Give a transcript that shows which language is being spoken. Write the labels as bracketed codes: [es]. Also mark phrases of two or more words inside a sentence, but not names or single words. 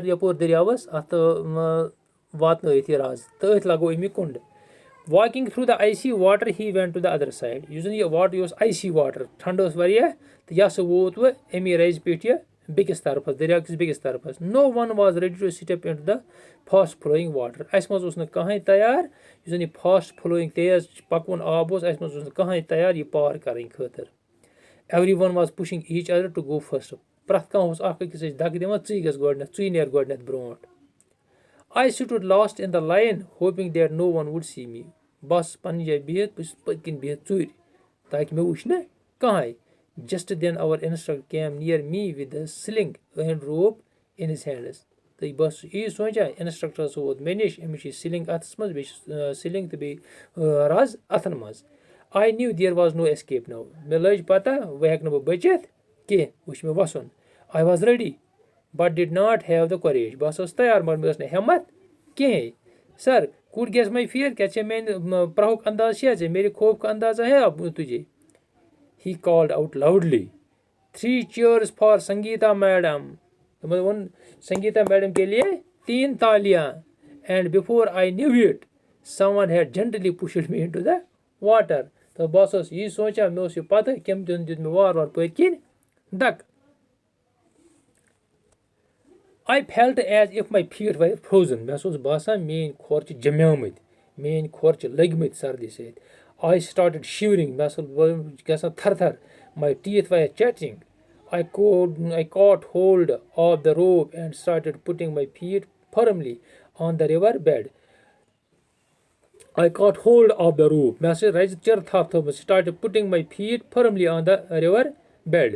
[ks] یپور دریاوس اتھ واتنٲیِتھ یہِ رز تہٕ أتھۍ لگوو أمۍ یہِ کُنڈ [en] walking through the icy water he went to the other side [ks] یُس زن یہِ واٹر یہِ اوس [en] icy water [ks] ٹھنڈٕ ٲس واریاہ تہٕ یہِ ہسا ووت وۄنۍ امی رزِ پیٚٹھۍ یہِ بیٚکِس طرفس دریاو کِس بیٚکِس طرفس [en] no one was ready to step into the fast flowing water [ks] اسہِ منٛز اوس نہٕ کٕہٕنۍ تیار یُس زن یہِ [en] fast flowing [ks] تیز پکوُن آب اوس اسہِ منٛز اوس نہٕ کٕہٕنۍ تیار یہِ پار کرٕنۍ خٲطرٕ [en] everyone was pushing each other to go first [ks] پرٛٮ۪تھ کانٛہہ اوس اکھ أکِس ٲسۍ دکہٕ دِوان ژٕے گژھ گۄڈنیتھ ژٕے نیر گۄڈنیتھ برونٛٹھ [en] I stood last in the line hoping that no one would see me [ks] بہٕ چھُس پننہِ جایہِ بِہِتھ بہٕ چھُس پٔتۍ کِنۍ بِہِتھ ژوٗرِ تاکہِ مےٚ وٕچھ نہٕ کٕہٕنۍ [en] just then our instructor came near me with the sling and rope in his hands [ks] تہٕ بہٕ ٲسٕس یی سونٛچان انسٹرکٹر ہسا ووت مےٚ نِش أمِس چھِ سِلنٛگ اَتھس منٛز بیٚیہِ چھِ سِلنٛگ تہٕ بیٚیہِ رز اَتھن منٛز آی [en] knew there was no escape [ks] نو مےٚ لٔج پتہ وۄنۍ ہٮ۪کہٕ نہٕ بہٕ بٔچِتھ کینٛہہ وۄنۍ چھُ مےٚ وسُن [en] I was ready but did not have the courage [ks] بہٕ ہسا اوسُس تیار مگر مےٚ ٲس نہٕ ہٮ۪مت کِہیٖنۍ سر کوٚٹ [en] guess my fear [ks] کیا ژےٚ میانہِ پرٛہُک انداز چھا ژےٚ [ur] میرے خوف کا اندازہ ہے تُجے [en] he called out loudly 3 cheers for Sangita madam [ks] تِمن ووٚن [ur] سنگیتا میڈم کے لیے 3 تالیاں [en] and before I knew it someone had gently pushed me into the water [ks] تہٕ بہٕ ہسا اوسُس یی سونٛچان مےٚ اوس یہِ پتہ کٔمۍ دیُت مےٚ وارٕ وارٕ پٔتۍ کِنۍ دکہٕ [en] I felt as if my feet were frozen [ks] مےٚ ہسا اوس باسان میٲنۍ کھۄر چھِ جمیمٕتۍ میٲنۍ کھۄر چھِ لٔگۍ مٕتۍ سردی سۭتۍ I started shivering. [en] My teeth were chattering. I caught hold of the rope and started putting my feet firmly on the river bed. I caught hold of the rope. Started putting my feet firmly on the river bed.